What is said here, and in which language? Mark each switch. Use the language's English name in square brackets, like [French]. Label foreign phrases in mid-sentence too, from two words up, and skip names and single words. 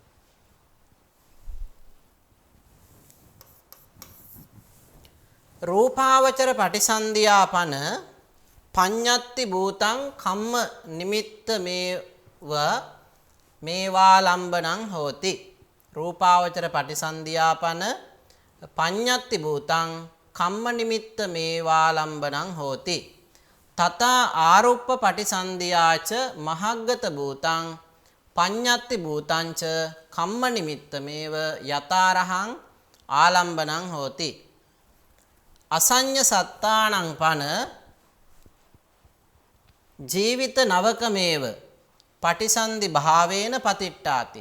[Pali] රූපාවචර පටිසන්ධියාපන පඤ්ඤත්ති භූතං කම්ම නිමිත්ත මේවාලම්බනං හෝති. රූපාවචර පටිසන්ධියාපන පඤ්ඤත්ති භූතං කම්ම නිමිත්ත මේවාලම්බනං හෝති. තථා ආරුප්ප පටිසන්ධියාච මහග්ගත භූතං පඤ්ඤත්ති භූතංච කම්ම නිමිත්ත මේව යතාරහං ආලම්බනං හෝති. අසඤ්ඤ සත්තානං පන ජීවිත නවකමේව පටිසන්ධි භාවේන පතිට්ඨාති.